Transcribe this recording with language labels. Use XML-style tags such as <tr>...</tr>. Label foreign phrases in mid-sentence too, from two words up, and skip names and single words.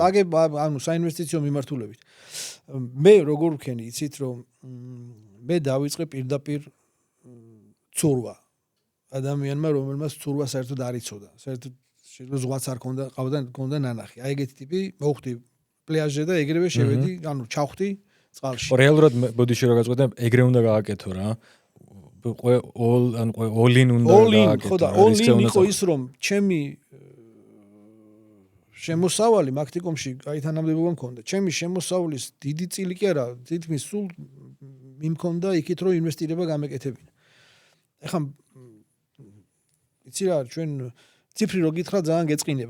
<ka>წაგება, ანუ საინვესტიციო მიმართულებით. მე როგორ ვქენი, იცით რომ მე დავიწყე პირდაპირ ცურვა. ადამიანმა, რომელმაც ცურვა საერთოდ არ იცოდა. საერთოდ შეიძლება ზღვაც არ ქონდა ნანახი. აი ეგეთი ტიპი მოვხდი პლაჟზე და ეგრევე შევედი, ანუ ჩავხდი წყალში. რეალურად ბოდიში რო გაწყვეტე, ეგრე უნდა გააკეთო რა. all-in უნდა გააკეთო. ხო და all-in იყო ის რომ ჩემი შემოსავალი მაქტიკომში კაი თანამდებობა მქონდა. ჩემი შემოსავლის დიდი წილი კი არა, თითქმის სულ მიმქონდა იქით რომ ინვესტირება გამეკეთებინა. ეხლა იცი რა, ჩვენ ციფრი რო გითხრა ძალიან გეწყინება.</ka>